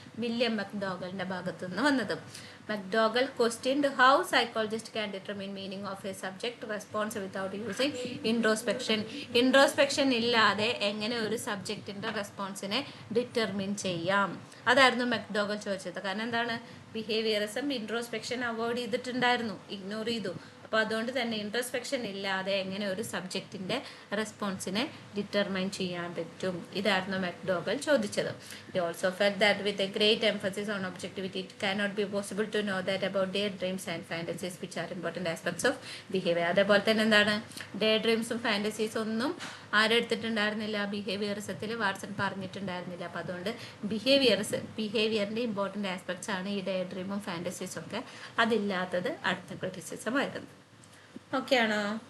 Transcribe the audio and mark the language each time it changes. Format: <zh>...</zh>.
<ml>William മെക്ഡോഗലിന്റെ ഭാഗത്തു നിന്ന് വന്നത്.</ml> <en>McDougall questioned how psychologist can determine meaning of a subject response without using introspection</en> <ml>ഇല്ലാതെ എങ്ങനെ ഒരു സബ്ജക്റ്റിന്റെ റെസ്പോൺസിനെ ഡിറ്റർമിൻ ചെയ്യാം. അതായിരുന്നു മെക്ഡോഗൽ ചോദിച്ചത്. കാരണം എന്താണ്? ബിഹേവിയറിസം ഇൻട്രോസ്പെക്ഷൻ അവോയ്ഡ് ചെയ്തിട്ടുണ്ടായിരുന്നു, ഇഗ്നോർ ചെയ്തു. അപ്പോൾ അതുകൊണ്ട് തന്നെ ഇൻട്രോസ്പെക്ഷൻ ഇല്ലാതെ എങ്ങനെ ഒരു സബ്ജക്റ്റിന്റെ റെസ്പോൺസിനെ ഡിറ്റർമൈൻ ചെയ്യാൻ പറ്റും? ഇതായിരുന്നു മെക്ഡോഗൽ ചോദിച്ചത്.</ml> <en>He also felt that with a great emphasis on objectivity, it cannot be possible to know that about daydreams and fantasies which are important aspects of behavior.</en> <ml>അതേപോലെ തന്നെ എന്താണ്? ഡേ ഡ്രീംസും ഫാൻറ്റസീസ് ഒന്നും ആരെടുത്തിട്ടുണ്ടായിരുന്നില്ല? ബിഹേവിയറിസത്തിൽ വാട്സൺ പറഞ്ഞിട്ടുണ്ടായിരുന്നില്ല. അപ്പോൾ അതുകൊണ്ട് ബിഹേവിയറിൻ്റെ ഇമ്പോർട്ടൻ്റ് ആസ്പെക്ട്സ് ആണ് ഈ day ഡ്രീമും ഫാൻറ്റസീസും ഒക്കെ. അതില്ലാത്തത് അടുത്ത ക്രിറ്റിസിസം ആയിരുന്നു. ഓക്കെ ആണോ?</ml>